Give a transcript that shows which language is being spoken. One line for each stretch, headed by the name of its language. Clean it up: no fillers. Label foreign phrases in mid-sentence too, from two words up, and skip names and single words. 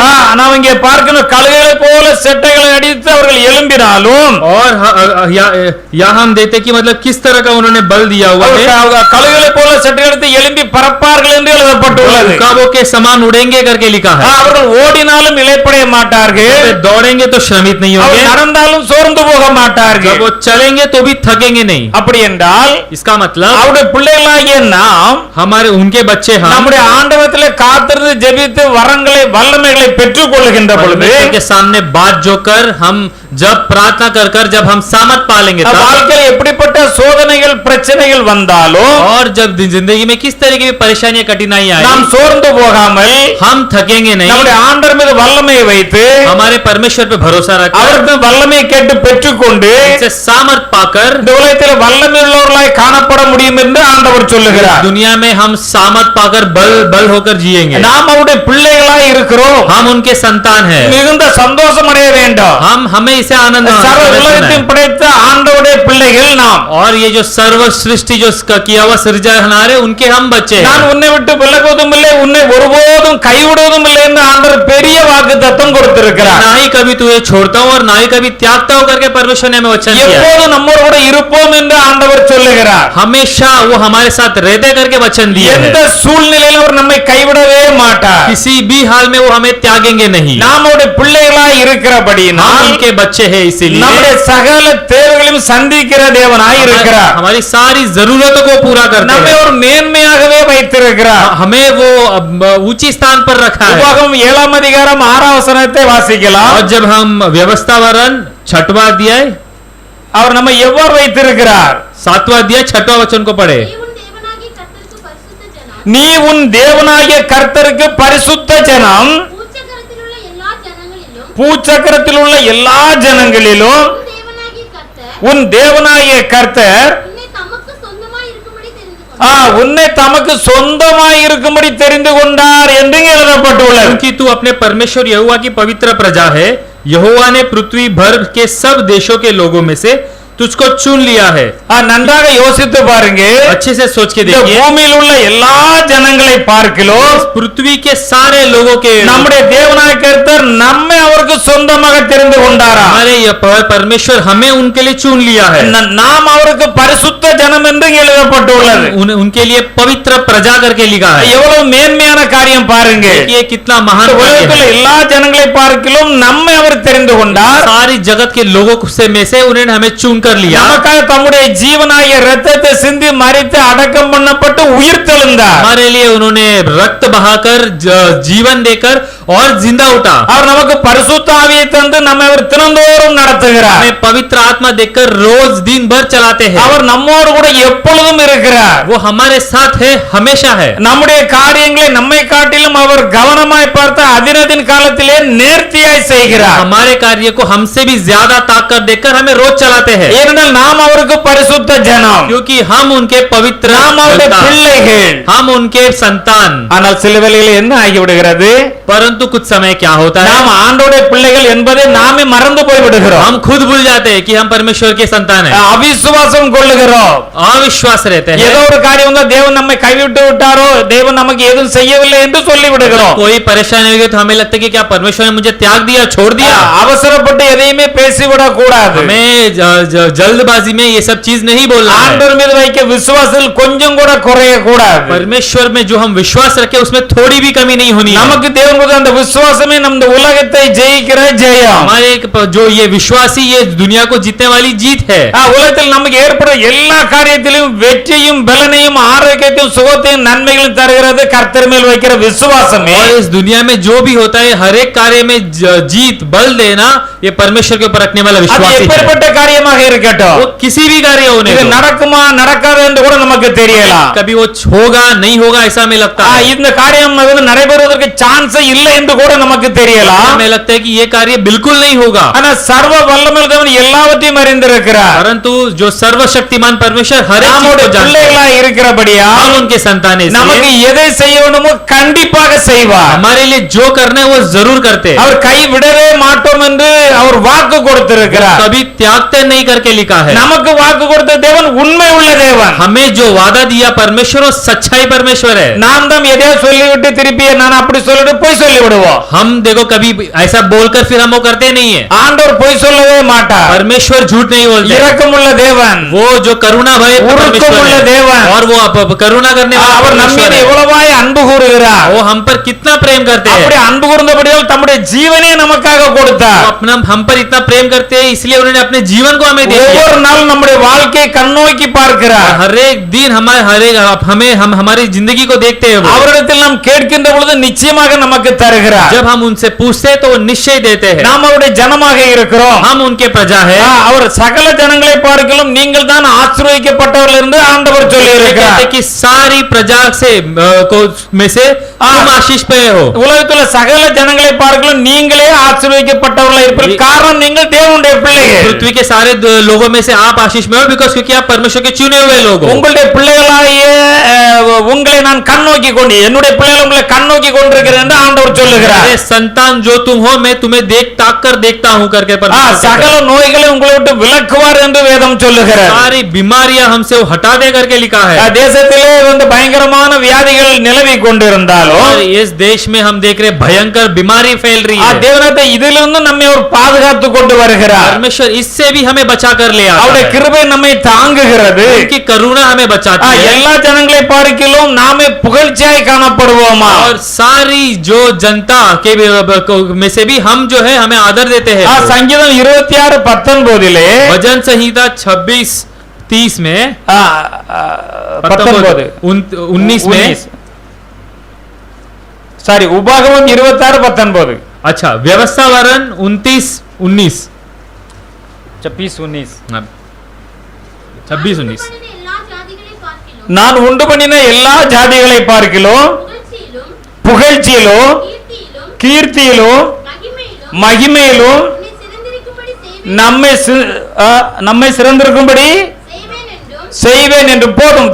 Tamil: நாம் இங்கே பார்க்கணும், கழுகுகளை போல செட்டைகளை அடித்து அவர்கள் எழும்பினாலும்,
Hindi: और यहाँ हम देते कि मतलब किस तरह का उन्होंने बल दिया हुआ है.
Tamil: கழுகுகளை போல செட்டைகளை எடுத்து எழும்பி பறப்பார்கள் என்று எழுதப்பட்டுள்ளது.
Hindi: काबों के समान उड़ेंगे करके लिखा है.
Tamil: அவர்கள் ஓடினாலும் இளைப்படைய மாட்டார்கள்,
Hindi: दौड़ेंगे तो श्रमित नहीं होंगे,
Tamil: நடந்தாலும் சோர்ந்து போக மாட்டார்கள்.
Hindi: जब वो चलेंगे तो भी थकेंगे नहीं.
Tamil: அப்படி என்றால்
Hindi: इसका मतलब
Tamil: அவருடைய பிள்ளைகளாகிய நாம்
Hindi: हमारे उनके बच्चे हम
Tamil: நம்முடைய ஆண்டவத்திலே காத்திருந்து ஜெபித்து வரங்களை வல்லமைகளை பெற்றுக் கொள்ளுகின்ற பொழுது
Hindi: के सामने बात जो कर हम जब प्रार्थना कर कर जब हम सामर्थ पालेंगे तब,
Tamil: வாழ்க்கையில் எப்படிப்பட்ட சோதனைகள் பிரச்சனைகள் வந்தாலும்
Hindi: और जब जिंदगी में किस तरीके की परेशानियां कठिनाइयां
Tamil: நாம்
Hindi: आए,
Tamil: சோர்ந்து போகாமல்
Hindi: हम थकेंगे नहीं,
Tamil: நம்முடைய ஆண்டவர் மீது வல்லமையை வைத்து
Hindi: हमारे परमेश्वर पे भरोसा रखकर
Tamil: அவருக்கு வல்லமையை கேட்டு பெற்றுக்கொண்டு
Hindi: उनसे सामर्थ पाकर
Tamil: இந்த உலகத்தில் வல்லமை உள்ளவர்களாய் காணப்பட முடியும் என்று ஆண்டவர் சொல்லுகிறார்.
Hindi: दुनिया में हम सामर्थ पाकर बल होकर जिएंगे।
Tamil: நாம் அவருடைய பிள்ளைகளாய் இருக்கிறோம்.
Hindi: हम उनके संतान हैं,
Tamil: மிகுந்த சந்தோஷம் அடைய வேண்டும்.
Hindi: हमें इसे आनंद
Tamil: சர்வ உலகத்தையும் படைத்த ஆண்டவருடைய பிள்ளைகள் நாம்.
Hindi: और ये जो सर्व सृष्टि जो किया हुआ सृजनहार है उनके हम बच्चे हैं।
Tamil: நான் உன்னை விட்டு விலகுவதும் இல்லை, உன்னை ஒருபோதும் கைவிடுவதும் இல்லை என்று ஆண்டவர் பெரிய வாக்குத்தத்தம் கொடுத்திருக்கிறார்.
Hindi: ना ही कभी तुझे छोड़ता हूं और ना ही कभी त्यागता हूं करके परमेश्वर ने हमें वचन दिया है।
Tamil: எப்போது நம்மோடு கூட இருப்போம் என்று ஆண்டவர் சொல்லுகிறார்.
Hindi: हमेशा वो हमारे साथ रहते करके वचन दिया है।
Tamil: எந்த சூழ்நிலையிலும் அவர் நம்மை கைவிடவே மாட்டார்.
Hindi: किसी भी हाल में वो हमें त्यागेंगे नहीं।
Tamil: நாம் அவருடைய பிள்ளைகளாய்
Hindi: हम
Tamil: இருக்கிறபடியினால்
Hindi: उनके बच्चे हैं, इसीलिए
Tamil: நம்முடைய சகல தேவைகளையும் சந்திக்கிற தேவனாய் இருக்கிறார்.
Hindi: हमारी सारी जरूरतों को पूरा करते
Tamil: நம்மை
Hindi: हैं।
Tamil: ஒரு மேன்மையாகவே வைத்திருக்கிறார்.
Hindi: हमें वो ऊंची स्थान पर रखा है।
Tamil: உபாகமம் 7 அதிகாரம் 6 வசனத்தை வாசிக்கலாம்.
Hindi: और जब हम व्यवस्थावरण 6वां अध्याय
Tamil: அவர் நம்மை எவ்வாறு வைத்திருக்கிறார்?
Hindi: 7वां अध्याय 6वां वचन को पढ़े।
Tamil: நீ உன் தேவனாகிய கர்த்தருக்கு பரிசுத்த ஜனம், நீ உன் தேவனாகிய கர்த்தருக்கு பரிசுத்த ஜனம், பூச்சக்கரத்திலுள்ள எல்லா ஜனங்களிலும் பூச்சக்கரத்தில் உள்ள எல்லா ஜனங்களிலும் உன் தேவனாகிய கர்த்தர் உன் தேவனாகிய கர்த்தர் உன்னை தமக்கு சொந்தமாய் இருக்கும்படி தெரிந்து கொண்டார். உன்னை தமக்கு சொந்தமாய் இருக்கும்படி தெரிந்து கொண்டார் என்று எழுதப்பட்டுள்ளது.
Hindi: क्योंकि तू अपने परमेश्वर यहोवा की पवित्र प्रजा है, यहोवा ने पृथ्वी भर के सब देशों के लोगों में से तुझको चुन लिया है।
Tamil: நன்றாக யோசித்து பாருங்க.
Hindi: अच्छे से सोच के
Tamil: இந்த
Hindi: देखिए,
Tamil: பூமியில் உள்ள எல்லா ஜனங்களை பார்க்கிறோம்.
Hindi: पृथ्वी के सारे लोगों के
Tamil: நம்முடைய தேவனாகிய கர்த்தர் நம்மை அவருக்கு சொந்தமாக தெரிந்து கொண்டாரா?
Hindi: हमारे ये परमेश्वर हमें उनके लिए चुन लिया है।
Tamil: நாம் அவருக்கு பரிசுத்த ஜனம் என்று எழுதப்பட்டுள்ளது.
Hindi: उनके लिए पवित्र प्रजा करके लिखा है।
Tamil: எவ்வளவு மேன்மையான காரியம் பாருங்க.
Hindi: ये कितना महान
Tamil: இந்த
Hindi: कार्य
Tamil: உலகத்தில்
Hindi: है।
Tamil: எல்லா ஜனங்களை பார்க்கிறோம், நம்மை அவர் தெரிந்து கொண்டார்.
Hindi: सारी जगत के लोगों से में से उन्होंने हमें चुन कर लिया।
Tamil: நமக்காக தம்முடைய ஜீவனாகிய இரத்தத்தை சிந்தி மரித்து அடக்கம் பண்ணப்பட்டு உயிர்த்தெழுந்தார்.
Hindi: हमारे लिए उन्होंने रक्त बहाकर जीवन देकर और जिंदा उठा।
Tamil: அவர் நமக்கு பரிசுத்த ஆவியை தந்து நம்மை அவர் தினந்தோறும் நடத்துகிறார்.
Hindi: हमें पवित्र आत्मा देकर रोज दिन भर चलाते हैं।
Tamil: அவர் நம்மோடு கூட எப்பொழுதும் இருக்கிறார்.
Hindi: वो हमारे साथ है, हमेशा है।
Tamil: நம்முடைய காரியங்களை நம்மை காட்டிலும் அவர் கவனமாய் பார்த்து அதினதின் காலத்திலே நேர்த்தியாய் செய்கிறார்.
Hindi: हमारे कार्य को हमसे भी ज्यादा ताकत देकर हमें रोज चलाते हैं,
Tamil: ஏனென்றால் நாம் அவருக்கு பரிசுத்த ஜனம்,
Hindi: क्योंकि हम उनके पवित्र
Tamil: நாம் அவருடைய
Hindi: संतान,
Tamil: பிள்ளைகள்.
Hindi: हम उनके संतान।
Tamil: ஆனால் சில வேளைகளில் என்ன ஆகிவிடுகிறது?
Hindi: परंतु कुछ समय क्या होता है,
Tamil: நாம் ஆண்டவருடைய பிள்ளைகள் என்பதை நாமே மறந்து போய் விடுகிறோம்.
Hindi: हम खुद भूल जाते हैं कि हम परमेश्वर के संतान हैं,
Tamil: அவிசுவாசம் கொள்ளுகிறோம்.
Hindi: अविश्वास रहते हैं।
Tamil: ஏதோ ஒரு காரியம் வந்தா தேவன் நம்மை கைவிட்டு விட்டாரோ, தேவன் நமக்கு எதுவும் செய்யவில்லை என்று சொல்லி விடுகிறோம்.
Hindi: कोई परेशानी होगी तो हमें लगता है कि क्या परमेश्वर ने मुझे त्याग दिया, छोड़ दिया।
Tamil: அவசரப்பட்டு எதையுமே பேசிவிடக் கூடாது.
Hindi: हमें जल्दबाजी में ये सब चीज नहीं बोलना है।
Tamil: ஆண்டவர் மீது வைக்க விசுவாசத்தில் கொஞ்சம் கூட குறைய கூடாது.
Hindi: परमेश्वर में जो हम विश्वास रखे उसमें थोड़ी भी कमी नहीं होनी है।
Tamil: நமக்கு தேவன் கொடுத்த அந்த விசுவாசமே நம்ம உலகத்தை ஜெயிக்கிற ஜெயம்.
Hindi: हमारे जो ये विश्वासी ये दुनिया को जीतने वाली जीत है।
Tamil: உலகத்தில் நமக்கு ஏற்படுற எல்லா காரியத்திலும் வெற்றியும் பலனையும் ஆரோக்கியத்தையும் சுகத்தையும் நன்மைகளும் தருகிறது கர்த்தர் மேல் வைக்கிற விசுவாசமே.
Hindi: और इस दुनिया में जो भी होता है हर एक कार्य में जीत बल देना ये परमेश्वर के ऊपर रखने वाला
Tamil: அது
Hindi: विश्वास है।
Tamil: எப்பேற்பட்ட காரியமாக இருக்கட்டும்,
Hindi: वो किसी भी कार्य होने
Tamil: இது
Hindi: दो।
Tamil: நடக்குமா நடக்காது என்று கூட நமக்கு தெரியலாம்.
Hindi: कभी वो होगा नहीं होगा ऐसा हमें लगता है।
Tamil: இந்த காரியம் நடைபெறுவதற்கு சான்ஸ் இல்லை என்று கூட நமக்கு தெரியலாம்.
Hindi: हमें लगता है कि ये कार्य बिल्कुल नहीं होगा,
Tamil: ஆனா சர்வ வல்லமையுள்ள தேவன் எல்லாவற்றையும் அறிந்திருக்கிறார்.
Hindi: परंतु जो सर्वशक्तिमान परमेश्वर हर एक चीज
Tamil: நம்முடைய
Hindi: को जानता है।
Tamil: பிள்ளைகளாய் இருக்கிறபடியா
Hindi: हम उनके संतान हैं,
Tamil: நமக்கு
Hindi: इसलिए
Tamil: எதை செய்யணுமோ கண்டிப்பாக செய்வார்.
Hindi: हमारे लिए जो करना है वो जरूर करते हैं।
Tamil: அவர் கைவிடவே மாட்டோம் என்று அவர் வாக்கு கொடுத்திருக்கிறார்.
Hindi: कभी त्यागते नहीं करके लिखा है।
Tamil: நமக்கு வாக்கு கொடுத்த தேவன் உண்மை உள்ள தேவன்.
Hindi: हमें जो वादा दिया परमेश्वर वो सच्चाई परमेश्वर है।
Tamil: நாம் தான் எதையோ சொல்லிவிட்டு திருப்பி நான் அப்படி சொல்லிட்டு போய் சொல்லி விடுவோம்.
Hindi: हम देखो कभी ऐसा बोलकर फिर हम वो करते नहीं है।
Tamil: ஆண்டவர் பொய் சொல்லவே மாட்டார்.
Hindi: परमेश्वर झूठ नहीं बोलते।
Tamil: இரக்கமுள்ள தேவன்,
Hindi: वो जो करुणा भय परमेश्वर उरुकमुள்ள है,
Tamil: देवन।
Hindi: और वो करुणा करने वाला
Tamil: அவர் நம்ம
Hindi: परमेश्वर
Tamil: மீது
Hindi: है।
Tamil: எவ்வளவாய் அன்பு கூறுகிறார்.
Hindi: वो हम पर कितना प्रेम करते
Tamil: அப்படி
Hindi: हैं।
Tamil: அன்பு கூர்ந்தபடியால் தம்முடைய ஜீவனே நமக்காக
Hindi: वो
Tamil: கொடுத்தார்.
Hindi: अपना हम पर इतना प्रेम करते हैं इसलिए उन्होंने अपने जीवन को हमें दे दिया।
Tamil: ஒவ்வொரு நாள் நம்முடைய வாழ்க்கையை கண்ணோக்கி பார்க்கிறார்.
Hindi: हर एक दिन हम हमारी जिंदगी को देखते हैं। वो
Tamil: அவரிடத்தில் நாம் கேட்கின்ற பொழுது நிச்சயமாக நமக்கு தருகிறார்.
Hindi: जब हम उनसे पूछते हैं तो वो निश्चय ही देते हैं।
Tamil: நாம் அவருடைய ஜனமாக இருக்கிறோம்.
Hindi: हम उनके प्रजा है।
Tamil: அவர் சகல ஜனங்களை பார்க்கிலும் நீங்கள் தான் ஆசீர்வதிக்கப்பட்டவர்கள் என்று ஆண்டவர் சொல்லி இருக்கிறார்.
Hindi: कहते कि सारी प्रजा से को में से तुम आशीष पे हो।
Tamil: உலகத்துல சகல ஜனங்களை பார்க்கிலும் நீங்களே ஆசீர்வதிக்கப்பட்டவர்களாக இருப்பீர்கள். காரணம் நீங்கள் தேவனுடைய பிள்ளைகள்.
Hindi: पृथ्वी के सारे लोगों में से आप आशीष में हो, बिकॉज क्योंकि आप परमेश्वर के चुने हुए लोग हो।
Tamil: உங்களுடைய பிள்ளைகளாகிய உங்களை நான் கண்ணோக்கி கொண்டு என்னுடைய பிள்ளைகள் உங்களை கண்ணோக்கி கொண்டிருக்கிறேன் என்று ஆண்டவர் சொல்லுகிறார்.
Hindi: अरे संतान जो तुम हो, मैं तुम्हें ताक कर देखता हूं करके
Tamil: சகல நோய்களை உங்களை விட்டு விலக்குவார் என்று வேதம் சொல்லுகிறார்.
Hindi: सारी बीमारियां हमसे वो हटा दे करके लिखा है।
Tamil: தேசத்திலே வந்து பயங்கரமான வியாதிகள் நிலவி கொண்டிருந்தாலும்
Hindi: और इस देश में हम देख रहे भयंकर बीमारी फैल रही है।
Tamil: தேவனத்தை இதிலிருந்து நம்மை ஒரு பாதுகாத்து கொண்டு வருகிறார்.
Hindi: परमेश्वर इससे भी हमें बचा कर ले आता
Tamil: அவருடைய
Hindi: है।
Tamil: கிருபை நம்மை தாங்குகிறது.
Hindi: उनकी करुणा हमें बचाती है।
Tamil: எல்லா ஜனங்களை பார்க்கிலும் நாமே புகழ்ச்சியாய் காணப்படுவோமா?
Hindi: और सारी जो जनता के में से भी हम जो है हमें आदर देते हैं।
Tamil: சங்கீதம் 26:19
Hindi: भजन संहिता 26:30 में 19 में
Tamil: சாரி உபாகமம் 26:19
Hindi: अच्छा व्यवस्था वरण 29:19 26:19 26:19
Tamil: நான் உண்டு பண்ணின எல்லா ஜாதிகளை பார்க்கிலும் புகழ்ச்சியிலும் கீர்த்தியிலும் மகிமையிலும் நம்மை சிறந்திருக்கும்படி செய்வேன் என்று போதும்.